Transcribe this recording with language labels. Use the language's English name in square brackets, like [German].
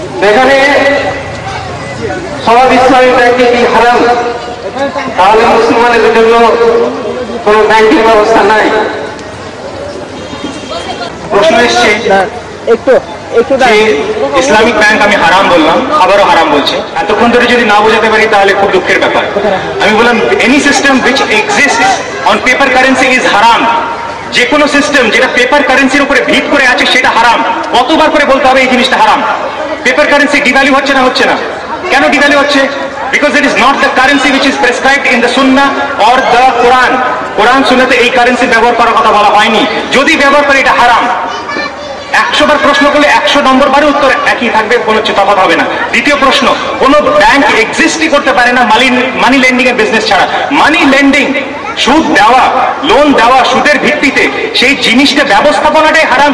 [Bangla] এখানে সব ইসলামী ব্যাংকে কি হারাম? তাহলে মুসলমানের জন্য কোনো ব্যাংকিং ব্যবস্থা নাই। প্রশ্ন এসছে একটু যে ইসলামিক ব্যাংক আমি হারাম বললাম, আবারও হারাম বলছে। এতক্ষণ ধরে যদি না বোঝাতে পারি তাহলে খুব দুঃখের ব্যাপার। আমি বললাম [English] Any system which exists on paper currency is হারাম। [Bangla] যে কোনো সিস্টেম যেটা পেপার কারেন্সির উপরে ভিত করে আছে সেটা হারাম। কতবার করে বলতে হবে এই জিনিসটা হারাম? পেপার কারেন্সি ডিভ্যালু হচ্ছে না? হচ্ছে না। কেন ডিভ্যালু হচ্ছে? [English] Because it is not the currency which is prescribed in the Sunnah or the Quran. [Bangla] কোরআন সুন্নাতে এই কারেন্সি ব্যবহার করার কথা বলা হয়নি। যদি ব্যবহার করে এটা হারাম। 100 বার প্রশ্ন করলে 100 নম্বর বারে উত্তর একই থাকবে, কোনো তফাৎ হবে না। দ্বিতীয় প্রশ্ন, কোনো ব্যাংক এক্সিস্টই করতে পারে না মানি লেন্ডিং এর বিজনেস ছাড়া। মানি লেন্ডিং, সুদ দেওয়া, লোন দেওয়া সুদের ভিত্তিতে, সেই জিনিসটা ব্যবস্থাপনাটাই হারাম।